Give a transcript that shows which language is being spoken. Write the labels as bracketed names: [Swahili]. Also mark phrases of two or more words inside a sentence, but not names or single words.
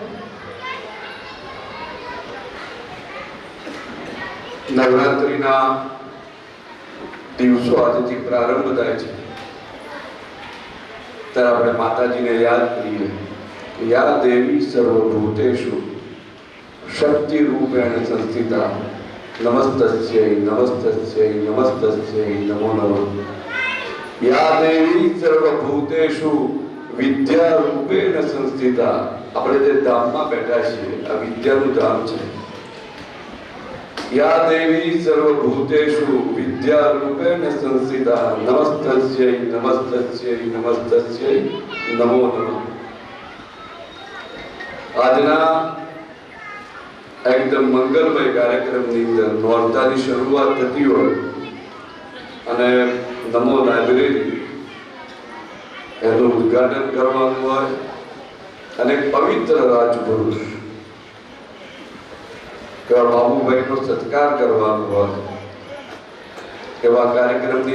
[Gujarati] નવરાત્રિના દિવસો આજથી પ્રારંભ થાય છે, ત્યારે આપણે માતાજીને યાદ કરીએ કે [Sanskrit] યા દેવી સર્વભૂતેષુ શક્તિ રૂપેણ સંસ્થિતા નમસ્તસ્यै નમસ્તસ્यै નમસ્તસ્यै નમો નમઃ. યા દેવી સર્વભૂતેષુ વિદ્યા રૂપેણ સંસ્થિતા. [Gujarati] આપણે જે ધામમાં બેઠા છીએ આ વિદ્યાનું ધામ છે. [Sanskrit] या देवी सर्वभूतेषु विद्यारूपेण संस्थिता नमस्तस्यै नमस्तस्यै नमस्तस्यै नमो नमः. [Gujarati] આજના એકદમ મંગલમય કાર્યક્રમની અંદર નોરતાની શરૂઆત થતી હોય અને નમો લાઇબ્રેરી એનું ઉદ્ઘાટન કરવાનું હોય અને પવિત્ર રાજપુરુષ બાબુભાઈનો સત્કાર કરવાનો હોય, એવા કાર્યક્રમની